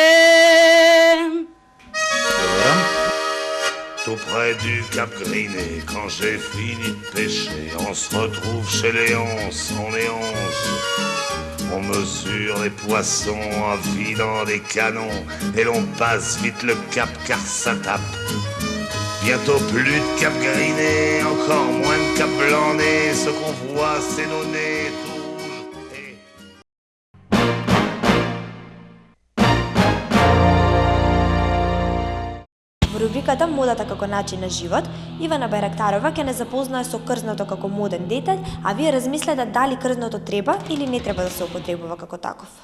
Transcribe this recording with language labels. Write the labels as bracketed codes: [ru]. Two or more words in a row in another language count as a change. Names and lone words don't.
[fr] Tout près du Cap Griné, quand j'ai fini de pêcher, on se retrouve chez Léonce, on est 11. On mesure les poissons en vidant des canons, et l'on passe vite le cap car ça tape. Bientôt plus de Cap Griné, encore moins de Cap Blanc-Nez, ce qu'on voit c'est nos nez tout rouges. [mk] Во рубриката Модата како начин на живот, Ивана Бајрактарова ќе не запознае со крзното како моден детаљ, а вие размислете дали крзното треба или не треба да се употребува како таков.